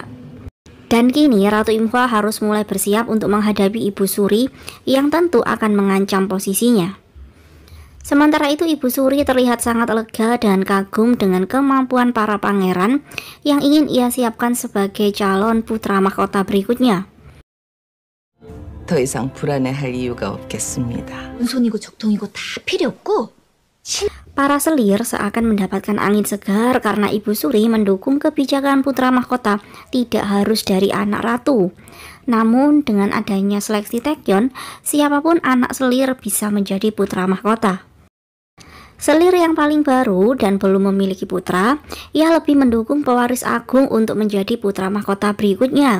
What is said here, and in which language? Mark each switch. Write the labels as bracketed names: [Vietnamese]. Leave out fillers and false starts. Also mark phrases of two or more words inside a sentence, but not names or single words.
[Indonesian] Dan kini Ratu Imfa harus mulai bersiap untuk menghadapi Ibu Suri yang tentu akan mengancam posisinya. Sementara itu Ibu Suri terlihat sangat lega dan kagum dengan kemampuan para pangeran yang ingin ia siapkan sebagai calon putra mahkota berikutnya. [Korean] 더 이상 불안해할 이유가 없겠습니다. 손이고 적통이고 다 필요 없고 [Indonesian] Para selir seakan mendapatkan angin segar karena Ibu Suri mendukung kebijakan putra mahkota tidak harus dari anak ratu. Namun dengan adanya seleksi Taekyon, siapapun anak selir bisa menjadi putra mahkota. Selir yang paling baru dan belum memiliki putra, ia lebih mendukung pewaris agung untuk menjadi putra mahkota berikutnya.